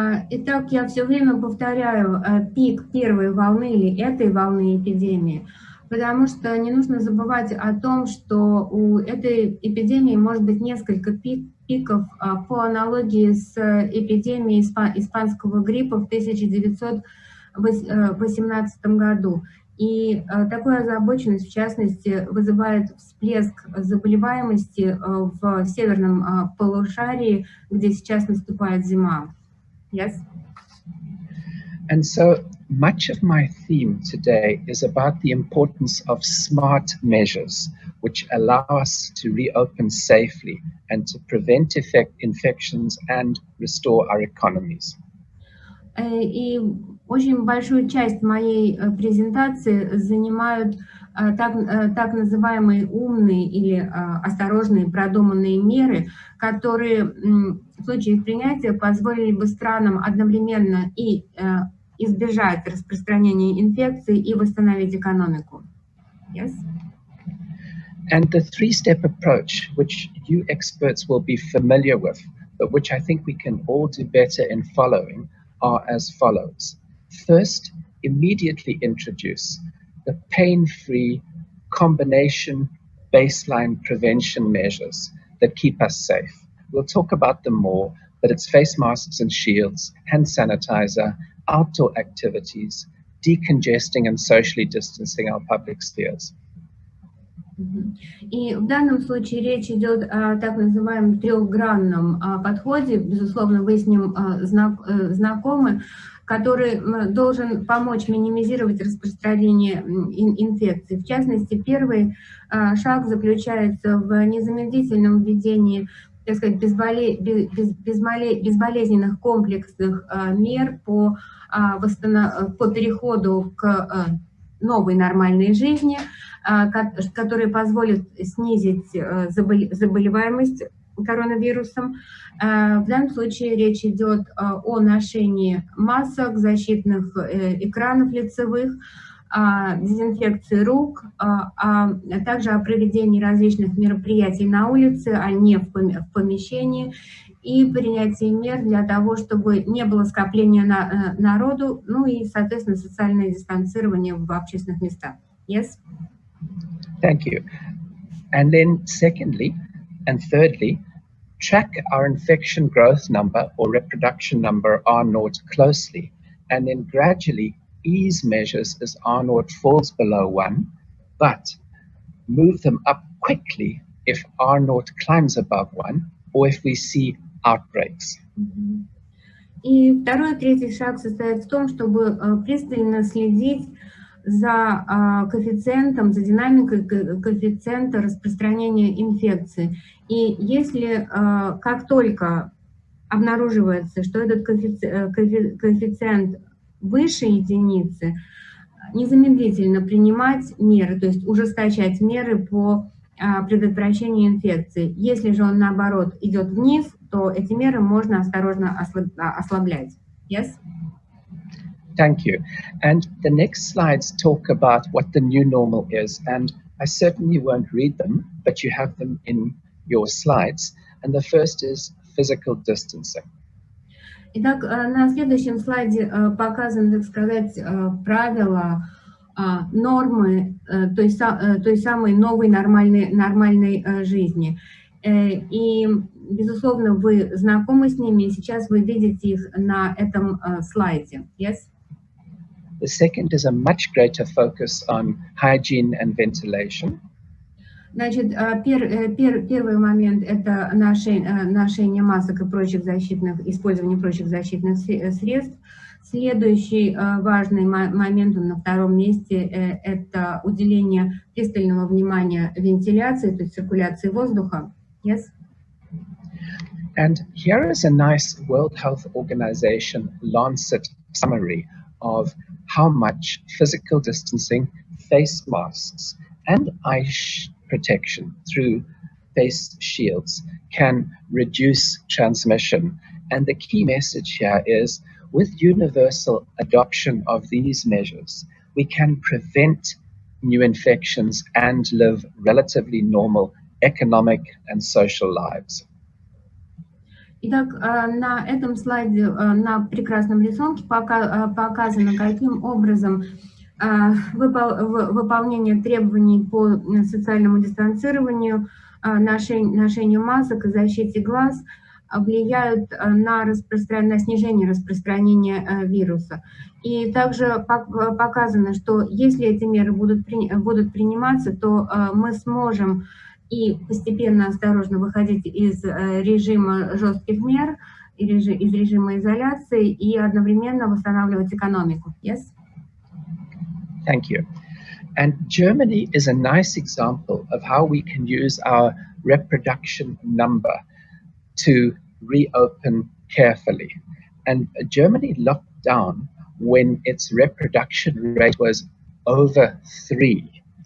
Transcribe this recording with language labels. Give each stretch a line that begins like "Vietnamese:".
Russian: Итак, я все время повторяю пик первой волны или этой волны эпидемии, потому что не нужно забывать о том, что у этой эпидемии может быть несколько пиков по аналогии с эпидемией испанского гриппа в 1918 году. И такую озабоченность, в частности, вызывает всплеск заболеваемости в северном полушарии, где сейчас наступает зима.
English: Yes? And so much of my theme today is about the importance of smart measures, which allow us to reopen safely and to prevent infections and restore our economies.
Russian: И очень большую часть моей презентации занимают так называемые умные или осторожные продуманные меры, которые случае их принятия позволили бы странам одновременно и избежать распространения инфекции и восстановить экономику.
English: Yes? And the three-step approach, which you experts will be familiar with, but which I think we can all do better in following, are as follows. First, immediately introduce the pain-free combination baseline prevention measures that keep us safe. We'll talk about them more, but it's face masks and shields, hand sanitizer, outdoor activities, decongesting and socially distancing our public spheres.
Russian: И в данном случае речь идет о так называемом трехгранном подходе, безусловно, вы с ним знакомы, который должен помочь минимизировать распространение инфекции. В частности, первый шаг заключается в незамедлительном введении, так сказать, безболезненных комплексных мер по переходу к новой нормальной жизни, которые позволят снизить заболеваемость коронавирусом. В данном случае речь идет о ношении масок, защитных экранов лицевых, дезинфекции рук, а также о проведении различных мероприятий на улице, а не в помещении, и принятии мер для того, чтобы не было скопления народу, ну и, соответственно, социальное дистанцирование в общественных местах.
English: Yes? Thank you. And then secondly and thirdly, track our infection growth number or reproduction number R0 closely, and then gradually ease measures as R0 falls below 1, but move them up quickly if R0 climbs above 1 or if we see outbreaks.
Russian: И второй и третий шаг состоит в том, чтобы пристально следить за коэффициентом, за динамикой коэффициента распространения инфекции. И если как только обнаруживается, что этот коэффициент выше единицы, незамедлительно принимать меры, то есть ужесточать меры по предотвращению инфекции. Если же он, наоборот, идет вниз, то эти меры можно осторожно ослаблять.
English: Yes? Thank you. And the next slides talk about what the new normal is, and I certainly won't read them, but you have them in your slides. And the first is physical distancing.
Russian: Итак, на следующем слайде показаны, так сказать, правила, нормы той самой новой нормальной жизни. И, безусловно, вы знакомы с ними, и сейчас вы видите их на этом слайде.
English: Yes? The second is a much greater focus on hygiene and ventilation.
Russian: Значит, первый момент – это ношение масок и использование прочих защитных средств. Следующий важный момент на втором месте – это уделение пристального внимания вентиляции, то есть циркуляции воздуха.
English: Yes? And here is a nice World Health Organization Lancet summary of how much physical distancing, face masks, and eye protection through face shields can reduce transmission. And the key message here is, with universal adoption of these measures, we can prevent new infections and live relatively normal economic and social lives.
Russian: Итак, на этом слайде, на прекрасном рисунке показано, каким образом выполнение требований по социальному дистанцированию, ношению масок и защите глаз влияют на снижение распространения вируса. И также показано, что если эти меры будут приниматься, то мы сможем и постепенно, осторожно выходить из режима жестких мер, из режима изоляции и одновременно восстанавливать экономику.
English: Yes? Thank you. And Germany is a nice example of how we can use our reproduction number to reopen carefully. And Germany locked down when its reproduction rate was over 3.